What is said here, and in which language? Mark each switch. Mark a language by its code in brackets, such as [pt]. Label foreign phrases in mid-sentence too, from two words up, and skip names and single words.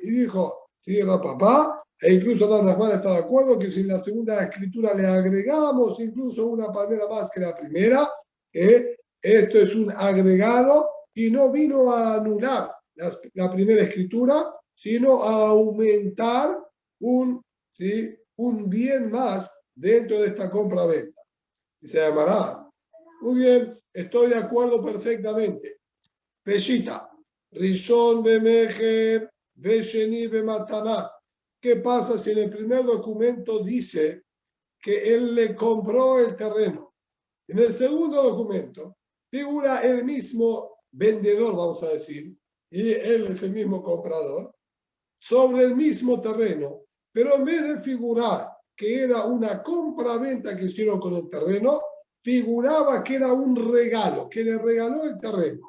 [es] Y dijo, sí, Rab Papá, e incluso Rab Nachman está de acuerdo que si en la segunda escritura le agregamos incluso una palabra más que la primera, esto es un agregado y no vino a anular la primera escritura, sino a aumentar un bien más dentro de esta compra-venta. Y se llamará, muy bien, estoy de acuerdo perfectamente. [he] פשיטא, ראשון במכר ושני במתנה. [es] ¿Qué pasa si en el primer documento dice que él le compró el terreno? En el segundo documento figura el mismo vendedor, vamos a decir, y él es el mismo comprador, sobre el mismo terreno, pero en vez de figurar que era una compra-venta que hicieron con el terreno, figuraba que era un regalo, que le regaló el terreno.